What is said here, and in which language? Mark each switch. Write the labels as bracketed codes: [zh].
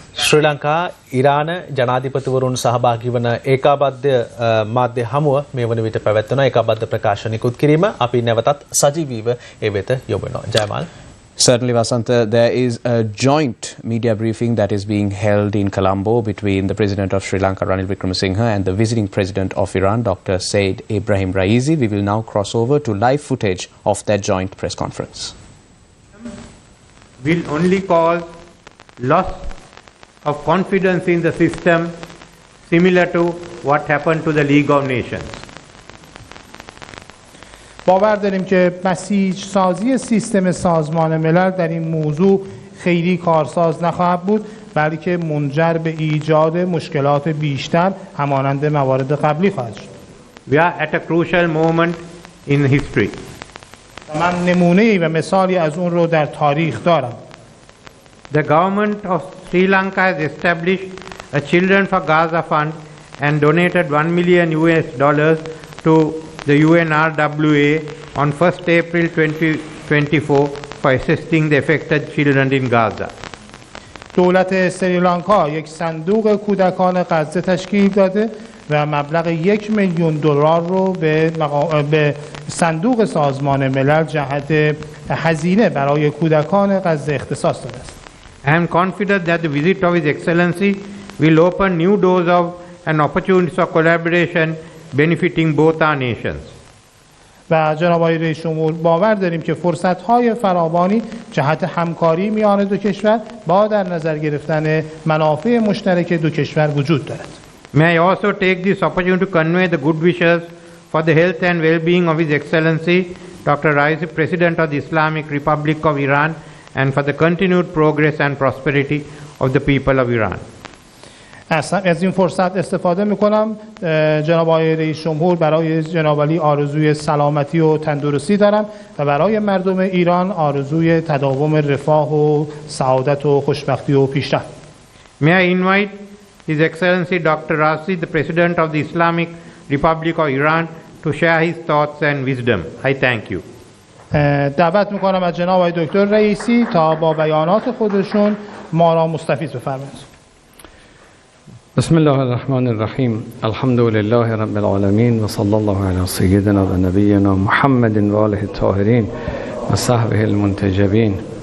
[si] ශ්‍රී ලංකා ඉරාන ජනාධිපතිවරුන් සහභාගී වන ඒකාබද්ධ මාධ්‍ය හමුව මේ වන විට පැවැත්වෙන ඒකාබද්ධ ප්‍රකාශන නිකුත් කිරීම අපි නැවතත් සජීවීව ඒ වෙත යොමු වෙනවා. Jayamal. [en] Certainly, Vasanta, there is a joint media briefing that is being held in Colombo between the President of Sri Lanka, Ranil Wickremesinghe, and the visiting President of Iran, Dr. Said Ibrahim Raisi. We will now cross over to live footage of that joint press conference. Will only cause loss of confidence in the system, similar to what happened to the League of Nations. [fa] باور داریم که بسیج سازی سیستم سازمان ملل در این موضوع خیلی کارساز نخواهد بود، بلکه منجر به ایجاد مشکلات بیشتر همانند موارد قبلی خواهد شد. [en] We are at a crucial moment in history. [fa] من نمونه‌ای و مثالی از اون رو در تاریخ دارم. [en] The government of Sri Lanka has established a Children for Gaza Fund and donated $1 million to the UNRWA on 1st April 2024 for assisting the affected children in Gaza. [fa] دولت سریلانکا یک صندوق کودکان غزه تشکیل داده و مبلغ $1 میلیون رو به صندوق سازمان ملل جهت هزینه برای کودکان غزه اختصاص داده است. [en] I am confident that the visit of His Excellency will open new doors of and opportunities for collaboration benefiting both our nations. [fa] و جناب آقای رئیس جمهور باور داریم که فرصت‌های فراوانی جهت همکاری میان دو کشور با در نظر گرفتن منافع مشترک دو کشور وجود دارد. [en] May I also take this opportunity to convey the good wishes for the health and well-being of His Excellency Dr. Raisi, President of the Islamic Republic of Iran, and for the continued progress and prosperity of the people of Iran. [fa] از این فرصت استفاده میکنم جناب آقای رئیس جمهور برای جناب علی آرزوی سلامتی و تندرستی دارم و برای مردم ایران آرزوی تداوم رفاه و سعادت و خوشبختی و پیشرفت. [en] May I invite His Excellency Dr. Raisi, the President of the Islamic Republic of Iran, to share his thoughts and wisdom. I thank you. [fa] دعوت میکنم از جناب آقای دکتر رئیسی تا با بیانات خودشون ما را مستفیض بفرمایند. [ar] بسم الله الرحمن الرحیم. الحمد لله رب العالمین و صلی الله علی سیدنا و نبینا محمد و آله الطاهرین و صحبه المنتجبین.